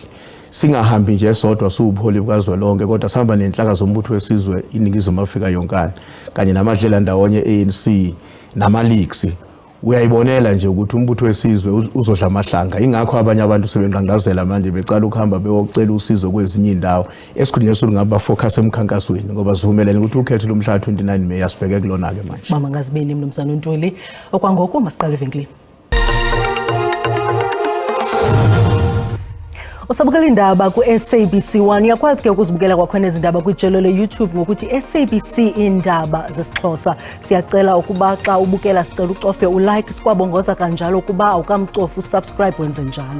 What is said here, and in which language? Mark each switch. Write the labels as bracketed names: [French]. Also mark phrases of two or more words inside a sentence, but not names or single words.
[Zulu] Singahambi nje sodwa siwubuholi bukazwelonke kodwa sihamba nenhlaka zombutho wesizwe iningizimu Afrika yonkana kanye namadlela ndawonye ANC nama-leagues. Uyayibonela nje ukuthi umbutho wesizwe uzodla amahlanga. Ingakho abanye abantu sebenqandazela manje becala ukuhamba beyocela usizo kwezinye indawo esikhundleni sokuthi ngaba focus emkhankasweni ngoba sivumelene ukuthi ukhetho lomhla 29 May asibheke kulona ke manje. [Xhosa] Mama ngazibini mnumzana uNtuli okwangoku masiqale evenkileni. Usabukela indaba ku SABC 1 yakwazi ke ukuzibukela kwakhona izindaba kwijelo le YouTube ngokuthi SABC Iindaba zesiXhosa. Siyacela ukuba xa ubukela sicela ucofe ulike sikwabongoza kanjalo kuba awukamcofi usubscribe wenze njalo.